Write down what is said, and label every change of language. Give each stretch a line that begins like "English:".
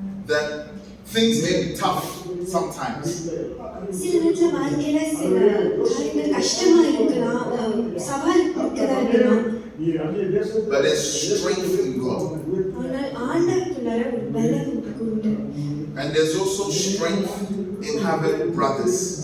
English: That things may be tough sometimes.
Tamil: சில நேரத்துல வாழ்க்கையில சில காரியங்கள் கஷ்டமா இருக்கலாம், சவால் இருக்கதா இருக்கலாம்.
English: But there's strength in God.
Tamil: ஆனால் ஆண்டவருக்குள்ளார ஒரு பலம் உண்டு.
English: And there's also strength in having brothers.